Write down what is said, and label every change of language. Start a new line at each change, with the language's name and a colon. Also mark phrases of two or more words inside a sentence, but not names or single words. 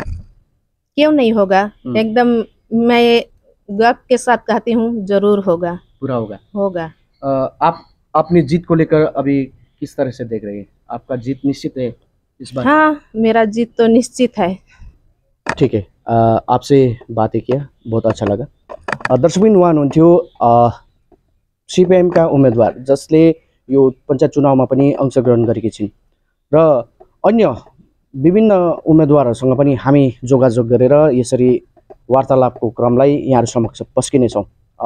Hindi: क्यों नहीं होगा, एकदम मैं गर्व के साथ कहती हूँ, जरूर होगा, पूरा होगा। आप अपनी जीत को लेकर अभी किस तरह से देख रहे हैं? आपका जीत निश्चित है इस बार? हाँ, मेरा जीत तो निश्चित है। ठीक है, आपसे बातें किया बहुत अच्छा लगा।
Nepali: दर्शकबिन उहाँ हुनुहुन्थ्यो सीपीएमका उम्मेदवार जसले यो पञ्चायत चुनावमा पनि अंशग्रहण गरेकी छिन् र अन्य विभिन्न उम्मेदवारहरूसँग पनि हामी जोगाजोग गरेर यसरी वार्तालापको क्रमलाई यहाँहरू समक्ष पस्किनेछौँ।